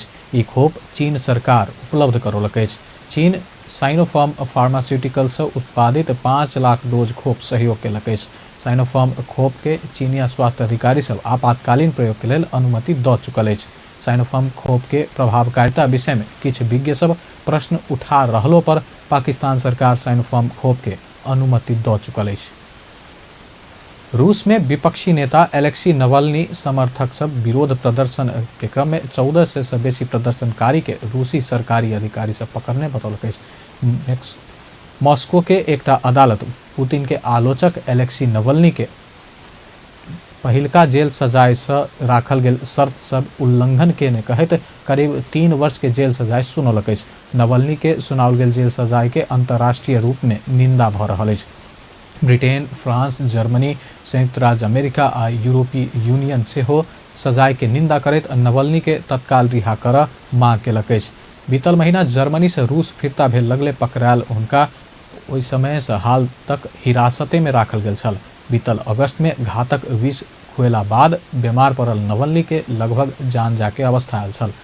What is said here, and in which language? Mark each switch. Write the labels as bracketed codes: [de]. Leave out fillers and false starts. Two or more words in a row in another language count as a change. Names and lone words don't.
[mai] ई खोप चीन सरकार उपलब्ध करौलक अछि। चीन साइनोफार्म फार्मास्यूटिकल से उत्पादित 5 लाख डोज खोप सहयोग केलक अछि। साइनोफार्म खोप के चीनिया स्वास्थ्य अधिकारी सब आपातकालीन प्रयोग के लेल अनुमति दऽ चुकल अछि। साइनोफार्म खोप के प्रभावकारिता विषय में किछु विज्ञ सब प्रश्न उठा रहलो पर पाकिस्तान सरकार साइनोफार्म खोप के अनुमति दऽ चुकल अछि। रूस में विपक्षी नेता एलेक्सी नवल्नी समर्थक सब विरोध प्रदर्शन के क्रम में 1400 से बेसी प्रदर्शनकारी के रूसी सरकारी अधिकारी सब पकड़ने बतौलक अछि। मॉस्को के एकटा अदालत पुतिन के आलोचक एलेक्सी नवल्नी के पहिलका जेल सजाय से राखल गेल शर्त सब उल्लंघन के ने कहत करीब 3 वर्ष के जेल सजाय सुनौलक अछि। नवल्नी के सुनाओल गेल जेल सजाय के अंतर्राष्ट्रीय रूप में निंदा भ रहल अछि। ब्रिटेन, फ्रांस, जर्मनी, संयुक्त राज्य अमेरिका आ यूरोपीय यूनियन से हो सजाय के निंदा करैत नवल्नी के तत्काल रिहा कर मांग केलक अछि। बीतल महीना जर्मनी से रूस फिरता भेल लगले पकड़ायल हुनका ओहि समय से हाल तक हिरासते में राखल गेल छल। बीतल अगस्त में घातक विष खुएला बाद बीमार पड़ल नवल्नी के लगभग जान जाके अवस्था आयल छल।